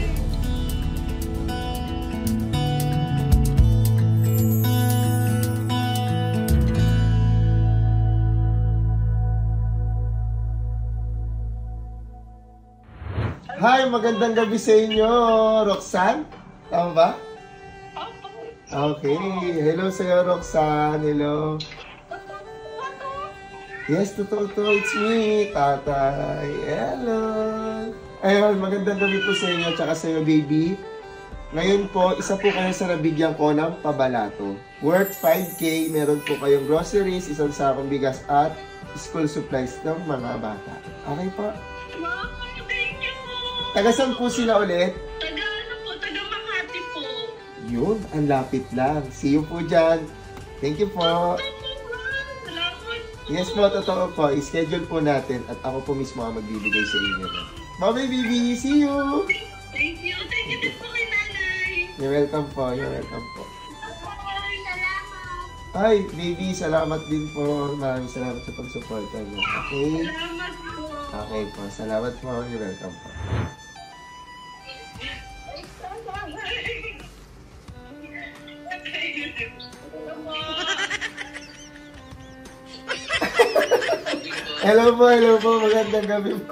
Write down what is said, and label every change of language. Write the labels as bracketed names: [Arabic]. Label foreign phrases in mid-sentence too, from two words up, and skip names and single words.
[Filipino] Hi, magandang gabi sa inyo, Roxanne. Tama ba? Okay. Hello sa'yo, Roxanne. Hello. Yes, totoo to. [English] It's me, [Filipino] Tatay. Hello. Ayun, magandang gabi po sa inyo, tsaka sa'yo, baby. Ngayon po, isa po kayo sa nabigyan ko ng pabalato. Worth 5K, meron po kayong groceries, isang sakong bigas at [English] school supplies [Filipino] ng mga bata. Okay po? Taga-saan po sila ulit? Taga Makati po. Yun, ang lapit lang. [English] See you [Filipino] po dyan. [English] Thank you [Filipino] po. Yes po, totoo po. I-schedule po natin at ako po mismo ang magbibigay sa inyo. [English] Bye-bye, baby. See you. Thank you. Thank you [Filipino] din po kay nanay. [English] You're welcome po. You're welcome po. [Filipino] Salamat. Ay, baby, salamat din po. Maraming salamat sa pag-suporta niyo. Okay? Salamat po. Okay po. Salamat po. [English] You're welcome [Filipino] po. Hello po, magandang gabi po.